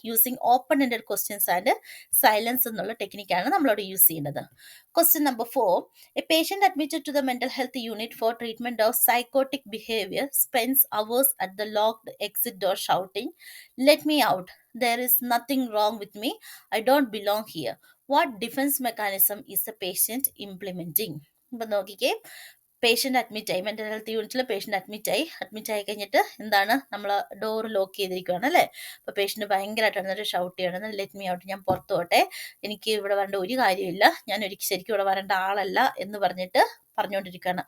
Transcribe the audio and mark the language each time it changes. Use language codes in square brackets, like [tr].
[en] using open ended questions and silence [ml] എന്നുള്ള ടെക്നിക്കാണ് നമ്മളവിടെ use ചെയ്യുന്നത്. [en] Question number 4, a patient admitted to the mental health unit for treatment of psychotic behaviour spends hours at the locked exit door shouting, let me out, there is nothing wrong with me, I don't belong here. What defense mechanism is the patient implementing? [ml] ഇപ്പൊ നോക്കിക്കേ, patient admit ആയി, mental health യൂണിറ്റിൽ patient admit ആയി കഴിഞ്ഞിട്ട് എന്താണ്, നമ്മൾ door lock ചെയ്തിരിക്കുകയാണ്, അല്ലേ? അപ്പോൾ പേഷ്യന്റ് ഭയങ്കരമായിട്ട് ഷൗട്ട് ചെയ്യണം, [en] let me out, [ml] ഞാൻ പുറത്തു പോട്ടെ, എനിക്ക് ഇവിടെ വരേണ്ട ഒരു കാര്യമില്ല, ഞാൻ ശരിക്കും ഇവിടെ വരേണ്ട ആളല്ല എന്ന് പറഞ്ഞുകൊണ്ടിരിക്കുകയാണ്.